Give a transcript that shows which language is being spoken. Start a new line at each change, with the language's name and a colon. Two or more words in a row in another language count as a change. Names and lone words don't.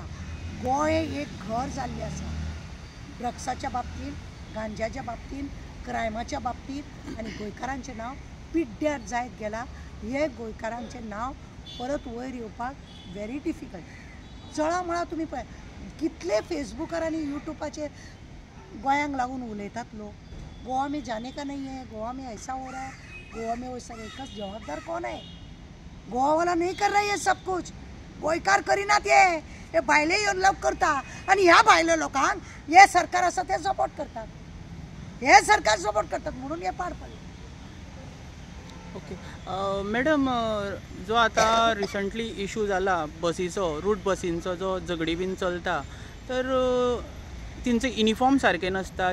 Konkani: गोंय एक घर जाल्लें आसा ड्रग्साच्या बाबतींत गांजाच्या बाबतींत क्रायमाच्या बाबतींत आनी गोंयकारांचें नांव पिड्ड्यार जायत गेलां. हे गोंयकारांचें नांव परत वयर येवपाक
English: very difficult.
Konkani: चळा मळा तुमी पळय कितले फेसबुकार आनी युट्यूबाचेर गोंयांक लागून उलयतात लोक.
Hindi: गोवा में जाने का नहीं है, गोवा में ऐसा हो रहा है, गोवा में वो सब एकच जवाबदार कौन है? गोवा वाला नहीं कर रहा है ये सब कुछ.
Konkani: गोंयकार करिनात हे भायले येवन लोक करता आनी ह्या भायले लोकांक हे सरकार आसा ते सपोर्ट करतात. हे सरकार सपोर्ट करतात म्हणून हे पाड पडले. ओके मॅडम, जो आता
English: recently issue
Konkani: जाला बसीचो, रूट बसींचो जो झगडी बीन चलता, तर तेंचे युनिफॉर्म सारके नसता.